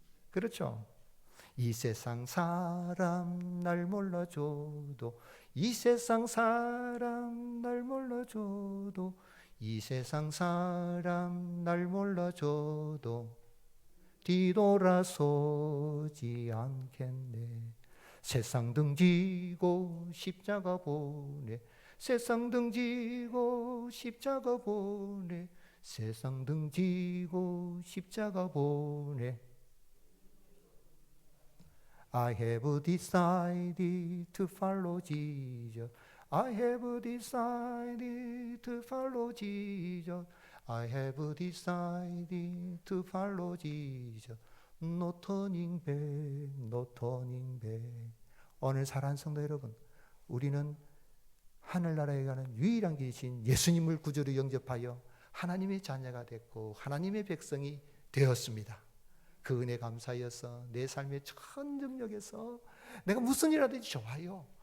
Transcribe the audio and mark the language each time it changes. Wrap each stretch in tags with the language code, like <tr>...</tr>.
<ko>그렇죠? 이 세상 사람 날 몰라줘도, 이 세상 사람 날 몰라줘도, 이 세상 사람 날 몰라줘도 뒤돌아서지 않겠네. 세상 등지고 십자가 보내. 세상 등지고 십자가 보내. 세상 등지고 십자가 보내.</ko> <en>I have decided to follow Jesus. I have decided to follow Jesus. I have decided to follow Jesus. No turning back, no turning back.</en> <ko>오늘 사랑하는 성도 여러분, 우리는 하늘나라에 가는 유일한 길이신 예수님을 구주로 영접하여 하나님의 자녀가 됐고 하나님의 백성이 되었습니다. 그 은혜 감사하여서 내 삶의 전 영역에서 내가 무슨 일하든지 좋아요.</ko>